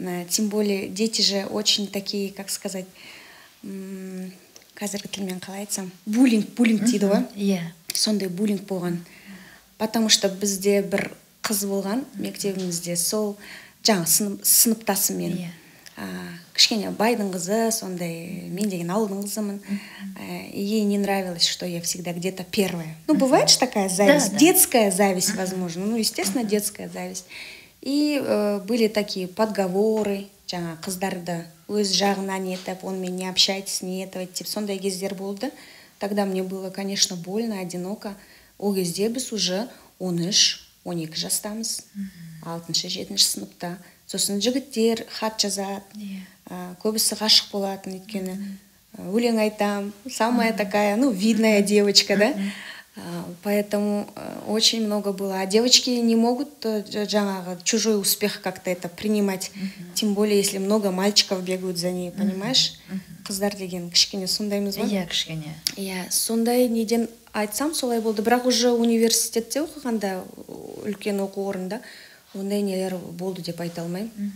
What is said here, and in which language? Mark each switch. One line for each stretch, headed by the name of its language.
Russian: Тем более дети же очень такие, как сказать,
Kazakh: қазіргі тілмен қалай айтсам, буллинг дейді ғой. Сондай буллинг болған.
Russian: Потому что
Kazakh: бізде бір қыз болған мектебімізде, сол жаңа сыныптасым мен. Кішкене байдың қызы, сондай, мен деген ауылдың қызымын.
Russian: Ей не нравилось, что я всегда где-то первая. Ну, бывает же такая зависть, детская зависть, возможно. Ну, естественно, детская зависть. И были такие подговоры,
Kazakh: жаңа қыздарды өз жағынан етіп,
Russian: онымен не общайтесь,
Kazakh: не етіп, деп сондай кездер болды.
Russian: Тогда мне было, конечно, больно, одиноко.
Kazakh: Ол кезде біз уже 13-12 жастамыз, 6-7 сыныпта. Сосын жігіттер хат жазады, көбісі ғашық болатын, өйткені өлең айтам,
Russian: самая такая, ну, видная девочка, да. Поэтому очень много было. А девочки не могут жаңағы чужой успех как-то это принимать. Тем более, если много мальчиков бегают за ней, понимаешь?
Kazakh: Қыздар деген кішкене сондаймыз ба? Иә, кішкене. Иә, сондай неден айтсам солай болды. Бірақ уже университетте оқығанда, үлкен оқу орнында, ондай нелер болды деп айта алмаймын.